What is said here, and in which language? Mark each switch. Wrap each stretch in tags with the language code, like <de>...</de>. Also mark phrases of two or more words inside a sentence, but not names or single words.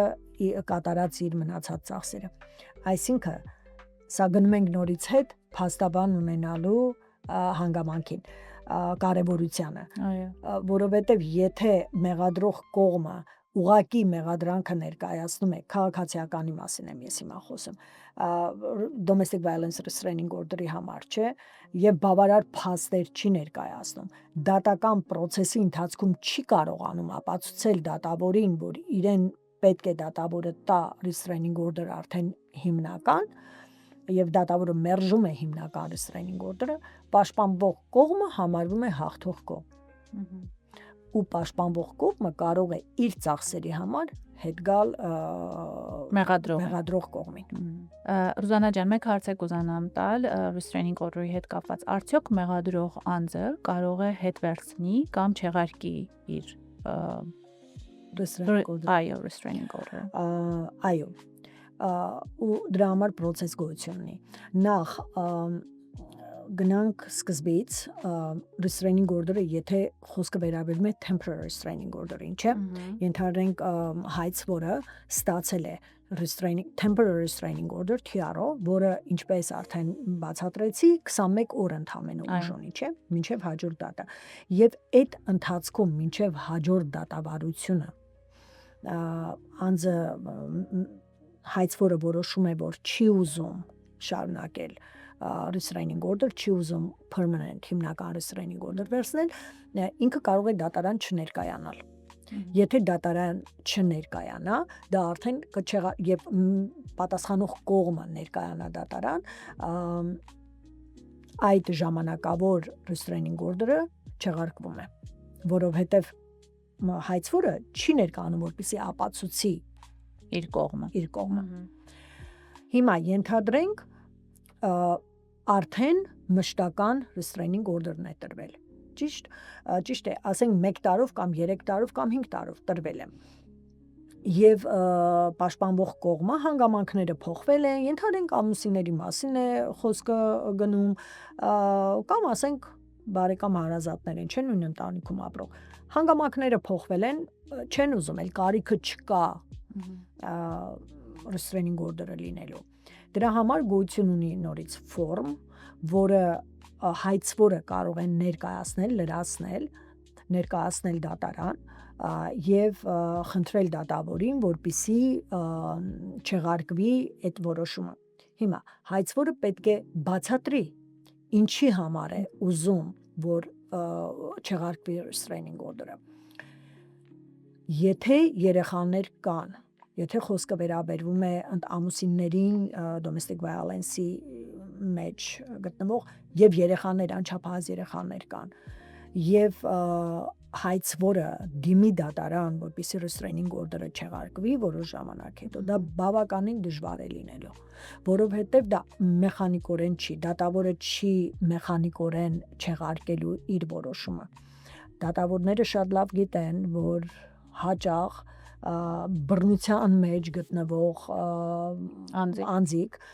<hy>կատարած իր մնացած ծախսերը։ Այսինքն, սա գնում ենք նորից հետ փաստաբան ունենալու հանգամանքին, կարևորությանը։ Որովհետև եթե մեղադրող կողմը ուղակի մեղադրանքը ներկայացնում է, քաղաքացիականի մասին եմ ես հիմա խոսում,</hy> <en>domestic violence restraining order-</en> <hy>ի համար, չէ, եւ բավարար փաստեր չի ներկայացնում, դատական process-ի ընթացքում չի կարողանում ապացուցել դատավորին, որ իրեն պետք է դատավորը տա</hy> <en>restraining order</en> <hy>արդեն հիմնական, եւ դատավորը մերժում է հիմնական</hy> <en>restraining order-</en> <hy>ը, պաշտպանվող կողմը համարվում է հաղթող կողմ։ Ու պաշտպանվող կողմը կարող է իր ծախսերի համար հետ գալ մեղադրող կողմին։ Ռուզանա ջան, մեկ հարց եք ուզանամ տալ</hy> <en>restraining order-</en> <hy>ի հետ կապված։ Արդյոք մեղադրող անձը կարող է հետ վերցնի կամ չեղարկի իր</hy> <en>restraining order։</en> <hy>Այո։ Ու դրա համար process գոյություն ունի։ Նախ գնանք սկզբից</hy> <en>restraining order-</en> <hy>ը, եթե խոսքը վերաբերում է</hy> <en>temporary restraining order-</en> <hy>ին, չէ՞։ Ենթադրենք հայցվորը ստացել է</hy> <en>temporary restraining order TRO,</en> <hy>որը ինչպես արդեն բացատրեցի, 21 օր ընդամենը ուժ ունի, չէ՞, մինչև հաջորդ դատա։ Եվ այդ ընթացքում մինչև հաջորդ դատավարությունը անձը հայցվորը որոշում է, որ չի ուզում շարունակել</hy> <en>restraining order,</en> <hy>չի ուզում permanent հիմնական</hy> <en>restraining order</en> <hy>վերցնել, ինքը կարող է դատարան չներկայանալ։ Եթե դատարան չներկայանա, դա արդեն եւ պատասխանող կողմը ներկայանա դատարան, այդ ժամանակավոր</hy> <en>restraining order-</en> <hy>ը չեղարկվում է, որովհետեւ հայցվորը չի ներկայանում, որպեսզի ապացուցի իր կողմը։ Հիմա ենթադրենք արդեն մշտական</hy> <en>restraining order-</en> <hy>ն է տրվել։ Ճիշտ է, ասենք 1 տարով կամ 3 տարով կամ 5 տարով տրվել է։ Եվ պաշտպանվող կողմը հանգամանքները փոխվել են, ենթադրենք ամուսինների մասին է խոսքը գնում, կամ ասենք բարեկամ հարազատներ են, չեն նույն ընտանիքում ապրող։ Հանգամանքները փոխվել են, չեն ուզում, էլ կարիքը չկա</hy> <en>restraining order-</en> <hy>ը լինելու։ Դրա համար գոյություն ունի նորից ֆորմ, որը հայցվորը կարող է ներկայացնել դատարան եւ խնդրել դատավորին, որպեսզի չեղարկվի այդ որոշումը։ Հիմա հայցվորը պետք է բացատրի ինչի համար է ուզում, որ չեղարկվի</hy> <en>restraining order-</en> <hy>ը։ Եթե երեխաներ կան, եթե խոսքը վերաբերվում է ամուսիններին</hy> <en>domestic violence-</en> <hy>ի մեջ գտնվող եւ երեխաներ, անչափահաս երեխաներ կան, եւ հայցվորը դիմի դատարան, որպեսզի</hy> <en>restraining order-</en> <hy>ը չեղարկվի որոշ ժամանակ հետո, դա բավականին դժվար է լինելու, որովհետեւ դա մեխանիկորեն չի, դատավորը չի մեխանիկորեն չեղարկելու իր որոշումը։ Դատավորները շատ լավ գիտեն, որ հաճախ բռնության մեջ գտնվող անձիկ</hy>